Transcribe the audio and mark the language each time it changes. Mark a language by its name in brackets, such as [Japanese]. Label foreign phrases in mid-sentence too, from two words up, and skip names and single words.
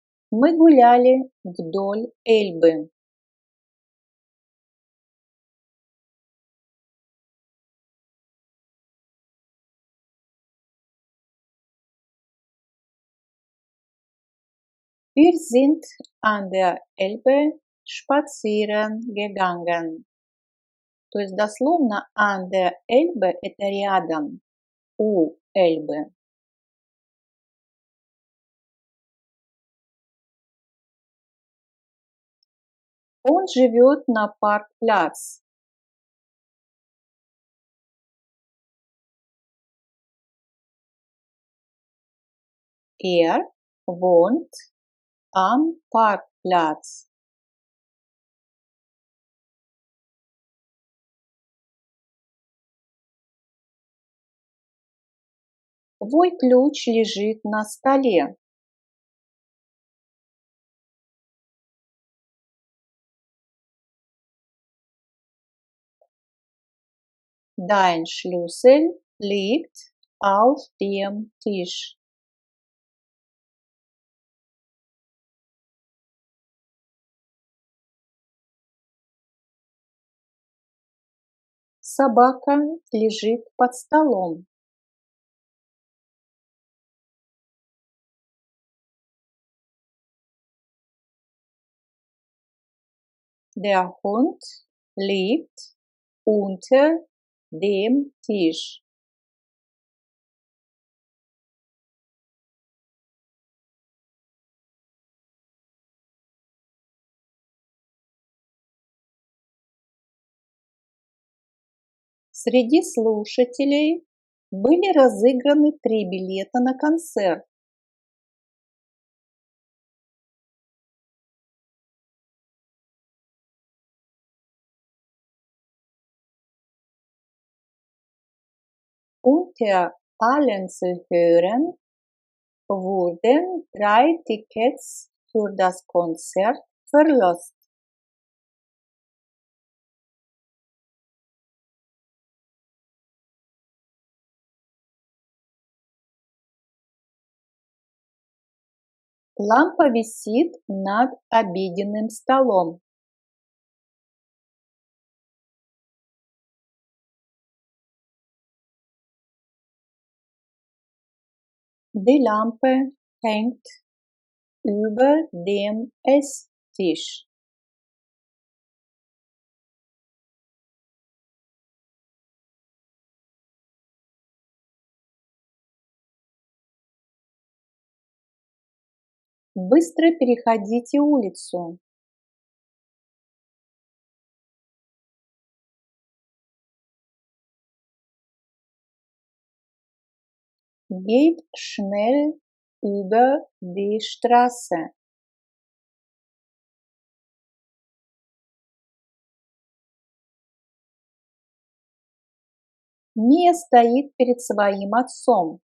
[Russian] Мы гуляли вдоль Эльбы. [German] Wir sind an der Elbe spazieren gegangen. [Russian] То есть дословно [German] an der Elbe– [Russian] это рядом, у Эльбы. Он живет на Паркпlatz. [German] Er wohnt am Parkplatz. [Russian] Твой ключ лежит на столе. [German] Dein Schlüssel liegt auf dem Tisch. [Russian] Собака лежит под столом. [German] Der Hund liegt unter dem Tisch. [Russian] Среди слушателей были разыграны 3 билета на концерт. [German] Unter allen Zuhörern wurden 3 Tickets für das Konzert verlost. [Russian] Лампа висит над обеденным столом. [German] Die Lampe hängt über dem Esstisch. [Russian] Быстро переходите улицу. [German] Geht schnell über die Straße. [Russian] Мия стоит перед своим отцом.